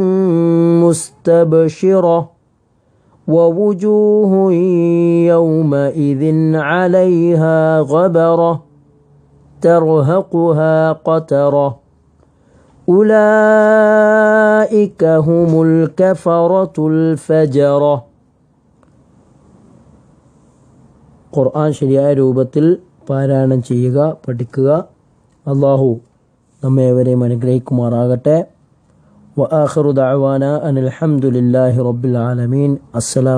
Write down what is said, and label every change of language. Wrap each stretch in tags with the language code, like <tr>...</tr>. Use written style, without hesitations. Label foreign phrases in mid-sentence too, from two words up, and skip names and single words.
<ar>مستبشرة ووجوه يومئذ عليها غبرة ترهقها قترة أولئك هم الكفرة الفجرة.</ar> <ml>ഖുർആൻ ശരിയായ രൂപത്തിൽ പാരായണം ചെയ്യുക, പഠിക്കുക. അല്ലാഹു നമ്മേവരെയും അനുഗ്രഹിക്കുമാറാകട്ടെ.</ml> <ar>وآخر دعوانا أن الحمد لله رب العالمين.</ar>